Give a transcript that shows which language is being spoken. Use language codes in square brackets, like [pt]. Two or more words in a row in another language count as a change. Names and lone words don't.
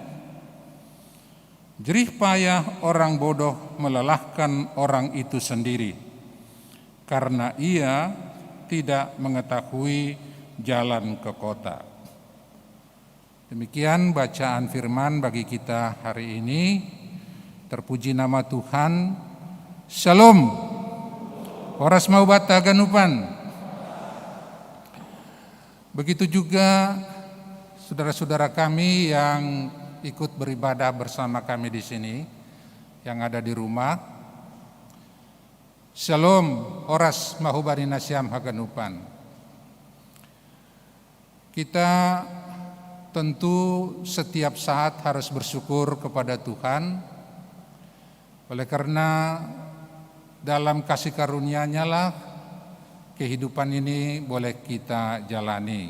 [id] Jerih payah orang bodoh melelahkan orang itu sendiri, karena ia tidak mengetahui jalan ke kota. Demikian bacaan firman bagi kita hari ini. Terpuji nama Tuhan. Shalom. [bts] Horas maubat taganupan. [id] Begitu juga saudara-saudara kami yang ikut beribadah bersama kami di sini, yang ada di rumah. [bts] Shalom, horas mahubari nasyam haganupan. [id] Kita tentu setiap saat harus bersyukur kepada Tuhan, oleh karena dalam kasih karunia-Nya lah kehidupan ini boleh kita jalani.